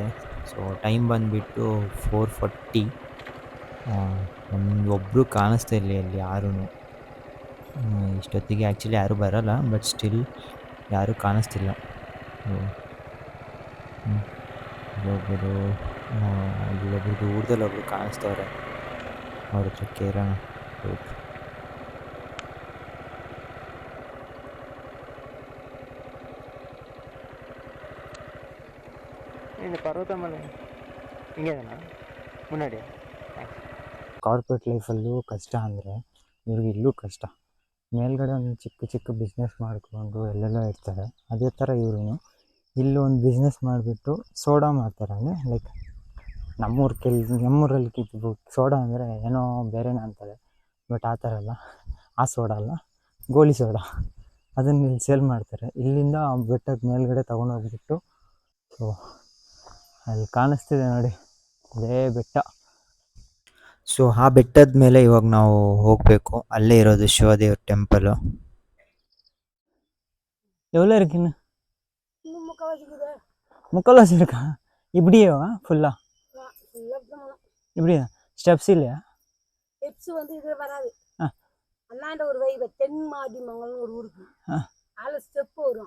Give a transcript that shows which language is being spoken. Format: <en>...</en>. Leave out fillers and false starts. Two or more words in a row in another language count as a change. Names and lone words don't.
<kn>ಸೊ ಟೈಮ್ ಬಂದುಬಿಟ್ಟು 4:40. ಒಬ್ಬರು ಕಾಣಿಸ್ತಾ ಇಲ್ಲ ಅಲ್ಲಿ ಯಾರೂ. ಇಷ್ಟೊತ್ತಿಗೆ ಆ್ಯಕ್ಚುಲಿ ಯಾರೂ ಬರೋಲ್ಲ,</kn> <en>but still</en> <kn>ಯಾರೂ ಕಾಣಿಸ್ತಿಲ್ಲ. ಇಲ್ಲೊಬ್ಬರು ದೂರದಲ್ಲಿ ಒಬ್ಬರು ಕಾಣಿಸ್ತವ್ರೆ, ಅವ್ರ ಹತ್ರ ಕೇಳೋಣ.</kn> <ta>இந்த பர்வதமலை இங்கே தானே முன்னாடி?</ta> <kn>ಕಾರ್ಪೊರೇಟ್ ಲೈಫಲ್ಲೂ ಕಷ್ಟ ಅಂದರೆ ಇವ್ರಿಗೆ ಇಲ್ಲೂ ಕಷ್ಟ. ಮೇಲ್ಗಡೆ ಒಂದು ಚಿಕ್ಕ ಬಿಸ್ನೆಸ್ ಮಾಡಿಕೊಂಡು ಎಲ್ಲೆಲ್ಲೋ ಇರ್ತಾರೆ. ಅದೇ ಥರ ಇವರು ಇಲ್ಲೂ ಒಂದು ಬಿಸ್ನೆಸ್ ಮಾಡಿಬಿಟ್ಟು ಸೋಡಾ ಮಾಡ್ತಾರೆ. ಅಂದರೆ ಲೈಕ್ ನಮ್ಮೂರಲ್ಲಿ ಸೋಡಾ ಅಂದರೆ ಏನೋ ಬೇರೆನೇ ಅಂತಾರೆ, ಬಟ್ ಆ ಥರ ಅಲ್ಲ. ಆ ಸೋಡಾ ಅಲ್ಲ, ಗೋಲಿ ಸೋಡಾ. ಅದನ್ನು ಇಲ್ಲಿ ಸೇಲ್ ಮಾಡ್ತಾರೆ. ಇಲ್ಲಿಂದ ಬೆಟ್ಟದ ಮೇಲ್ಗಡೆ ತೊಗೊಂಡೋಗ್ಬಿಟ್ಟು, ಸೊ ಅಲ್ಲಿ ಕಾಣಿಸ್ತಿದೆ ನೋಡಿ, ಅದೇ ಬೆಟ್ಟ. ಸೊ ಆ ಬೆಟ್ಟದ ಮೇಲೆ ಇವಾಗ ನಾವು ಹೋಗಬೇಕು. ಅಲ್ಲೇ ಇರೋದು ಶಿವದೇವ್ರ ಟೆಂಪಲು.</kn> <ta>எவ்வளோ இருக்குன்னு முக்கால்வாசி இருக்கா? இப்படியேவா ஃபுல்லா? இப்படியா? ஸ்டெப்ஸ் இல்லையா? ஸ்டெப்ஸ் வந்து இது வராது. அண்ணாண்ட ஒரு வை தென் மாடி மங்கலம் ஒரு ஊருக்கு அதில் ஸ்டெப் வரும்.</ta>